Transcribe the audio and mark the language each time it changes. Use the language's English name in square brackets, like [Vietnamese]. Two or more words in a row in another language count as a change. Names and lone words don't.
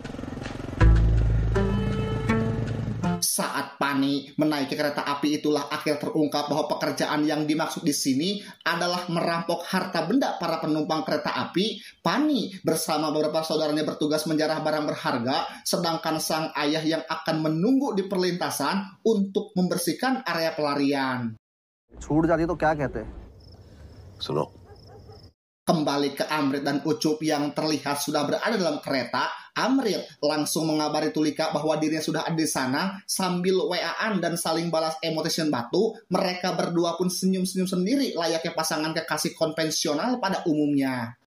[Indonesian] Saat Pani menaiki kereta api, itulah akhir terungkap bahwa pekerjaan yang dimaksud di sini adalah merampok harta benda para penumpang kereta api. Pani bersama beberapa saudaranya bertugas menjarah barang berharga, sedangkan sang ayah yang akan menunggu di perlintasan untuk membersihkan area pelarian. [Hindi] छूट जाती तो क्या कहते? सुनो. [Indonesian] Kembali ke Amrit dan Ucup yang terlihat sudah berada dalam kereta, Amrit langsung mengabari Tulika bahwa dirinya sudah ada di sana. Sambil WA-an dan saling balas emoticon batu, mereka berdua pun senyum-senyum sendiri layaknya pasangan kekasih konvensional pada umumnya.